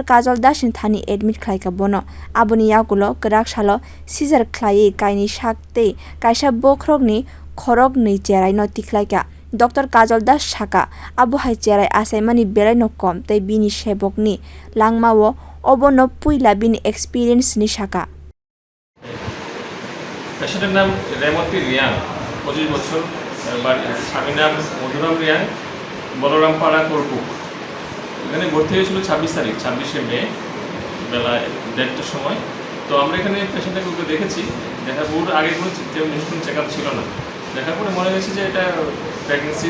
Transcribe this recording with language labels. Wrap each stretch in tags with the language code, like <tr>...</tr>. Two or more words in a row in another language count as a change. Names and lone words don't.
<trp>Kajol dasin thani admit khlaika bono aboni yakulo kwrak salo seizure khlai kaini sak tei kaisa bokhorok ni khorok ni cherai no tiklaika Dr. Kajol das saka abo hai cherai asaimani belai no kom tei bini sebok ni langmao obono puila bini experience ni saka</trp> <bn>পেশেন্টের নাম রেমতি রিয়াং 25 বছর স্বামীর নাম মধুরাম রিয়াং বলরাম পাড়া করকুক এখানে ভর্তি হয়েছিল 26 তারিখ 26শে মে বেলা 1:30টার সময় তো আমরা এখানে পেশেন্টটাকে দেখেছি দেখার পর আগে কোনো চেক আপ ছিল না দেখার পরে মনে হয়েছে যে এটা প্রেগনেন্সি</bn>